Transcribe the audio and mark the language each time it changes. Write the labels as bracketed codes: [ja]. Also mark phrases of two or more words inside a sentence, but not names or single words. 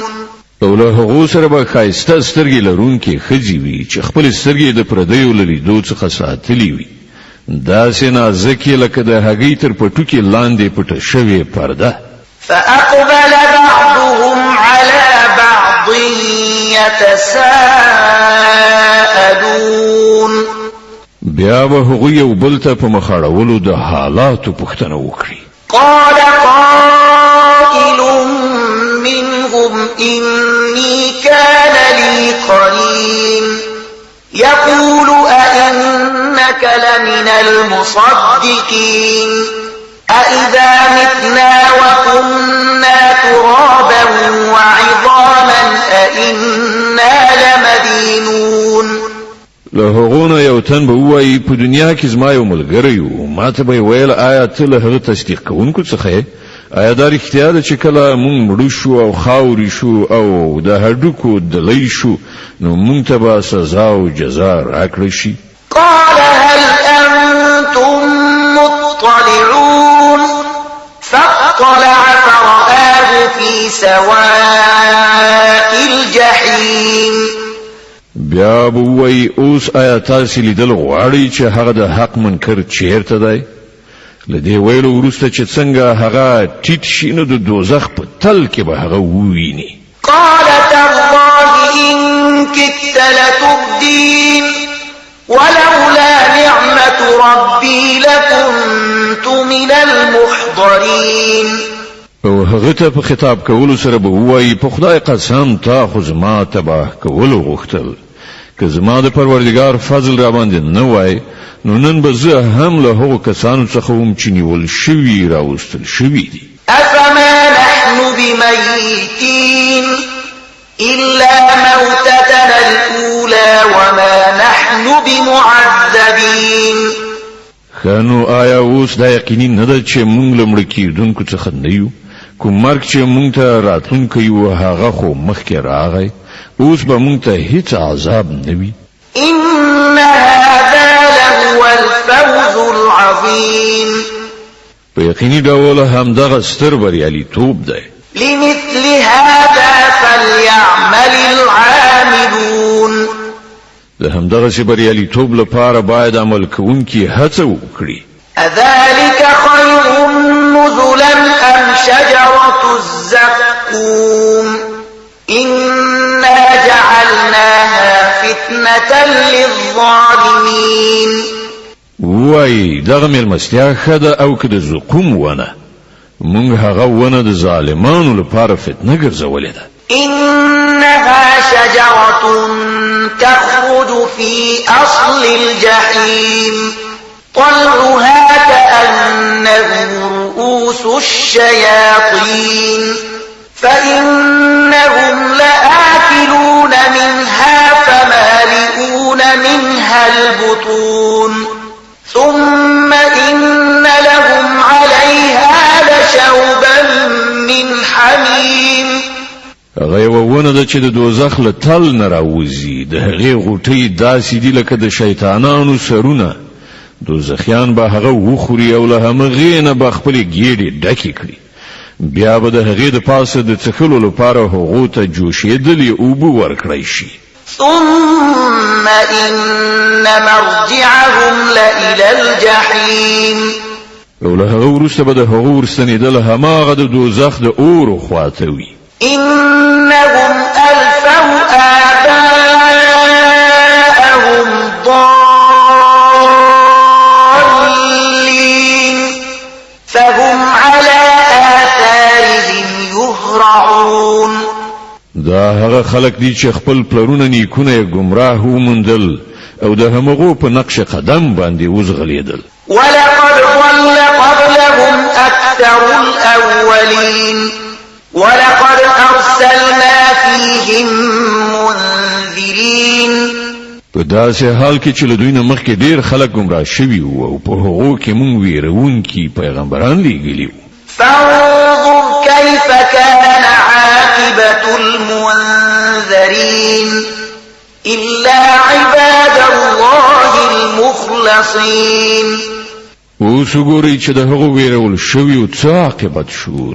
[ps] او له هغو سره به ښایسته سترګې لرونکې ښځې وي چې خپل سترګې د پردیو له لیدو څخه ساتلې وي داسې نازکې لکه د هګۍ تر پټوکې لاندې پټه شوې پرده. [ar] فأقبل بعضهم على بعض يتساءلون [ps] بیا به هغوی یو بل ته په مخاړولو د حالاتو پوښتنه وکړي. [ar] قال قائل منهم إني كان لي قرين يقول أئنك لمن المصدقين أئذا متنا وكنا ترابا وعظاما أئنا لمدينون. [ps] له هغونه یو تن به وایي په دنیا کې زما یو ملګری و، ما ته به ویل آیا ته له هغه تصدیق کوونکو څخه آیا دا رښتیا ده چې کله مونږ مړو شو او خاورې شو او د هډوکو دلی شو نو مونږ ته به سزا او جزا راکړل شي؟ [ar] قال هل أنتم مطلعون فاطلع فرآه في سواء الجحيم. [ps] بیا به وایي اوس آیا تاسې لیدل غواړئ چې هغه د حق منکر چیرته دی؟ له دې ویلو وروسته چې څنګه هغه ټیټ شي نو د دوزخ په تل کې به هغه وویني. [ar] قال تالله إن كدت لتبدين ولولا نعمة ربي لكنت من المحضرين. [ps] او هغه ته په خطاب کولو سره به وایي په خدای قسم تا خو زما تباه کولو غوښتل، که زما د پروردګار فضل را باندې نه وای نو نن به زه هم له هغو کسانو څخه وم چې نیول شوي راوستل شوي دي. [ar] أفما نحن بميتين إلا موتتنا الأولى وما نحن بمعذبين. [ps] خانو آیا اوس دا یقیني نه ده چې مونږ له مړه کېدونکو څخه نه یو؟ کوم مرګ چې مونږ ته راتلونکی و هغه خو مخکې راغی، اوس به مونږ ته هیڅ عذاب نه وي. [ar] إن هذا لهو الفوز العظيم. [ps] په یقیني ډول همدغه ستر بریالیتوب دی. [ar] لمثل هذا فليعمل العاملون. [ps] د همدغه بریالیتوب لپاره باید عمل کوونکي هڅه وکړي. [ar] أذلك خير نزلا أم شجرة الزقوم إنا جعلناها فتنة للظالمين. [ps] وای دغه مېلمستیا ښه ده او که د زقوم ونه، موږ هغه ونه د ظالمانو لپاره فتنه ګرځولې ده. [ar] إنها شجرة تخرج في أصل الجحيم طلعها كأنه رؤوس الشياطين فإنهم لآكلون منها فمالئون منها البطون ثم إن لهم عليها لشوبا من حميم. [ps] هغه یوه ونه ده چې د دوزخ له تل نه راوځي، د هغې غوټۍ داسې دي لکه د شیطانانو سرونه. دوزخیان به هغه وخوري او له همغې نه به خپلې ګېډې ډکې کړي، بیا به د هغې د پاسه د څښلو لپاره هغو ته جوشېدلې اوبه ورکړی شي. [ar] ثم إن مرجعهم لإلى الجحيم. [ps] او له هغه وروسته به د هغو ورستنېدل هماغه د دوزخ د اور خواته وي. [ar] إنهم ألفوا آباءهم ضالين فهم على آثارهم يهرعون. [ps] دا هغه خلق دي چې خپل پلرونه نیکونه گمراه ومندل او د همغو په نقش قدم باندې وزغلیدل. [ar] ولقد ضل قبلهم أكثر الأولين ولقد أرسلنا فيهم منذرين. [ps] په داسې حال کې چې له دوی نه مخکې ډېر خلک گمراه شوي وو او په هغو کې موږ ویرونکي پیغمبران لیږلي وو. [ar] فانظر كيف كان عاقبة المنذرين إلا عباد الله المخلصين. [ps] اوس وګورئ چې د هغو ویرول شوي څه عاقبت شو.